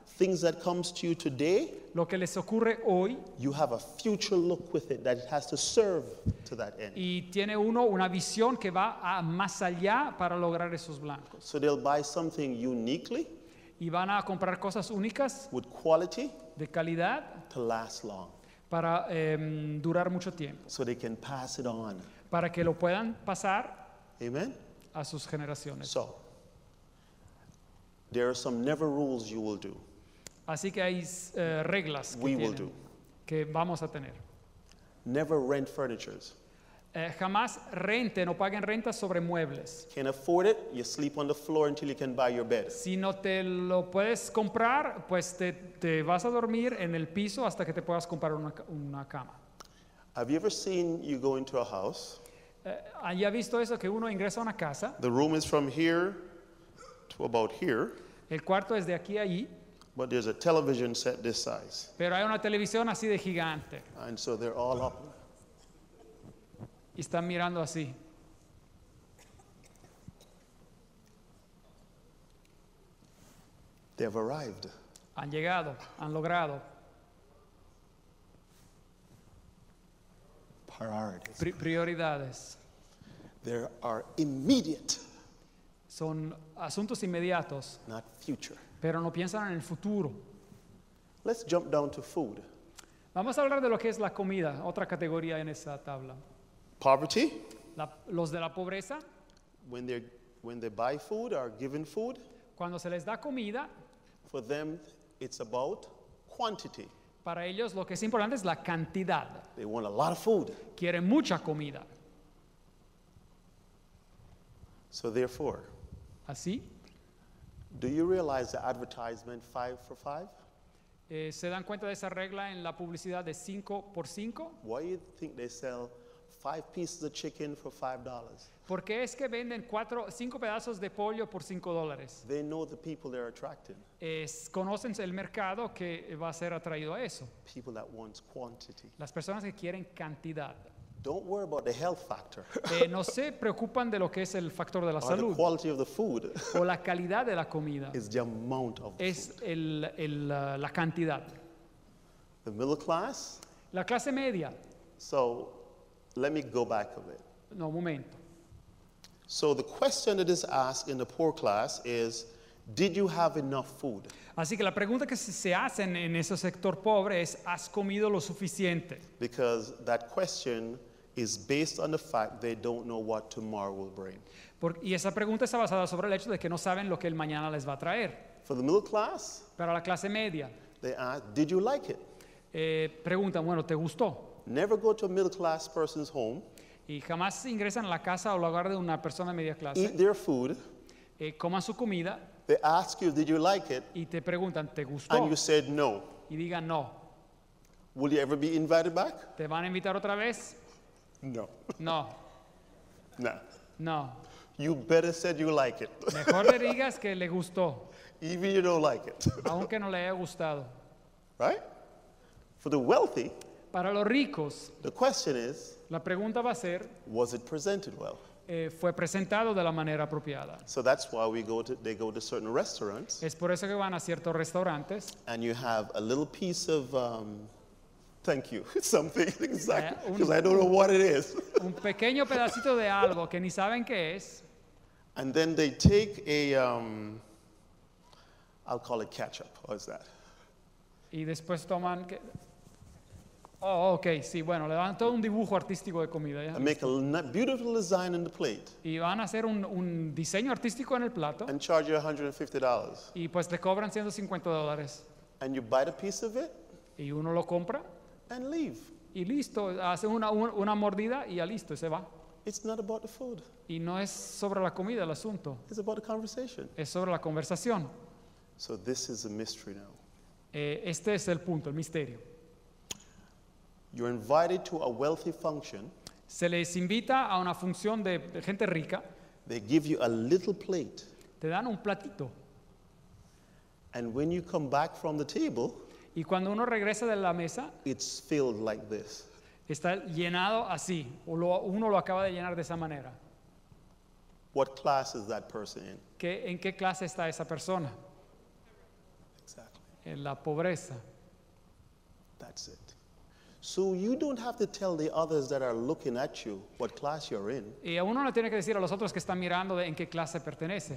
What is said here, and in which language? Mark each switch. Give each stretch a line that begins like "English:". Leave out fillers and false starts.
English: things that comes to you today,
Spanish: lo que les ocurre hoy,
English: you have a future look with it that it has to serve to that end.
Spanish: y tiene uno una visión que va más allá para lograr esos blancos.
English: So they'll buy something uniquely,
Spanish: Y van a comprar cosas únicas,
English: with quality,
Spanish: de calidad,
English: to last long,
Spanish: para durar mucho tiempo,
English: so they can pass it on.
Spanish: para que lo puedan pasar
English: Amen?
Spanish: a sus generaciones.
English: So, there are some never rules you will do.
Spanish: Así que hay reglas
English: We will
Spanish: tienen,
English: do.
Spanish: que vamos a tener.
English: Never rent furnitures.
Spanish: Jamás renten o paguen rentas sobre muebles.
English: Can't afford it, you sleep on the floor until you can buy your bed.
Spanish: Si no te lo puedes comprar, pues te vas a dormir en el piso hasta que te puedas comprar una cama.
English: Have you ever seen you go into a house?
Spanish: ¿Ya visto eso que uno ingresa a una casa?
English: The room is from here to about here,
Spanish: El cuarto es de aquí a allí,
English: but there's a television set this size.
Spanish: pero hay una televisión así de gigante
English: And so they're all up.
Spanish: y están mirando así.
English: They've arrived.
Spanish: Han llegado, han logrado
English: Priorities.
Spanish: prioridades.
English: There are immediate,
Spanish: Son asuntos inmediatos,
English: not future.
Spanish: pero no piensan en el futuro.
English: Let's jump down to food.
Spanish: Vamos a hablar de lo que es la comida, otra categoría en esa tabla.
English: Poverty,
Spanish: Los de la pobreza,
English: when they buy food or given food,
Spanish: cuando se les da comida,
English: for them it's about quantity.
Spanish: para ellos lo que es importante es la cantidad.
English: They want a lot of food.
Spanish: Quieren mucha comida.
English: So therefore,
Spanish: Así,
English: do you realize the advertisement 5 for 5?
Spanish: ¿se dan cuenta de esa regla en la publicidad de 5 por 5?
English: Why do you think they sell 5 pieces of chicken for $5?
Spanish: ¿Por qué es que venden 5 pedazos de pollo por $5?
English: They know the people they're attracting,
Spanish: Conocen el mercado que va a ser atraído a eso.
English: people that wants quantity.
Spanish: Las personas que quieren cantidad.
English: Don't worry about the health factor
Spanish: No se preocupan de lo que es el factor de la
English: or the
Spanish: salud
English: quality of the food.
Spanish: o la calidad de la comida.
English: It's the amount of the
Spanish: Es
English: food.
Spanish: la cantidad.
English: The middle class.
Spanish: La clase media.
English: So let me go back a bit.
Spanish: No, un momento.
English: So the question that is asked in the poor class is, did you have enough food?
Spanish: Así que la pregunta que se hacen en ese sector pobre es, ¿has comido lo suficiente?
English: Because that question is based on the fact they don't know what tomorrow will bring.
Spanish: Y esa pregunta está basada sobre el hecho de que no saben lo que el mañana les va a traer.
English: For the middle class,
Spanish: Para la clase media,
English: they ask, did you like it?
Spanish: preguntan, bueno, ¿te gustó?
English: Never go to a middle class person's home,
Spanish: Y jamás ingresan a la casa o al hogar de una persona de media
English: eat
Spanish: clase,
English: their food,
Spanish: coman su comida
English: they ask you, did you like it?
Spanish: y te preguntan, ¿te gustó?
English: And you said no.
Spanish: Y digan no.
English: Will you ever be invited back?
Spanish: ¿Te van a invitar otra vez?
English: No.
Spanish: No,
English: Nah.
Spanish: no.
English: You better said you like it,
Spanish: Mejor le digas que le gustó,
English: even you don't like it.
Spanish: aunque no le haya gustado.
English: Right? For the wealthy,
Spanish: Para los ricos,
English: the question is,
Spanish: la pregunta va a ser,
English: was it presented well?
Spanish: ¿fue presentado de la manera apropiada?
English: So that's why they go to certain restaurants,
Spanish: Es por eso que van a ciertos restaurantes
English: and you have a little piece of, thank you, something, exactly, because I don't know what it is.
Spanish: un pequeño pedacito de algo que ni saben qué es,
English: And then they take a, I'll call it ketchup, what's that?
Spanish: y después toman... Oh, ok, sí, bueno, le dan todo un dibujo artístico de comida, ¿ya?
English: And make a beautiful design in the plate,
Spanish: Y van a hacer un diseño artístico en el plato
English: and charge you $150.
Spanish: y pues le cobran $150.
English: And you buy the piece of it,
Spanish: Y uno lo compra
English: and leave.
Spanish: y listo, hace una mordida y ya listo, y se va.
English: It's not about the food,
Spanish: Y no es sobre la comida el asunto,
English: it's about the conversation.
Spanish: es sobre la conversación.
English: So this is a mystery now.
Spanish: Este es el punto, el misterio.
English: You're invited to a wealthy function.
Spanish: Se les invita a una función de gente rica,
English: They give you a little plate.
Spanish: te dan un platito.
English: And when you come back from the table,
Spanish: Y cuando uno regresa de la mesa,
English: it's filled like this.
Spanish: está llenado así, o uno lo acaba de llenar de esa manera.
English: What class is that person in?
Spanish: ¿En qué clase está esa persona? en la pobreza.
English: That's it. So you don't have to tell the others that are looking at you what class you're in.
Spanish: Y a uno no tiene que decir a los otros que están mirando en qué clase pertenece.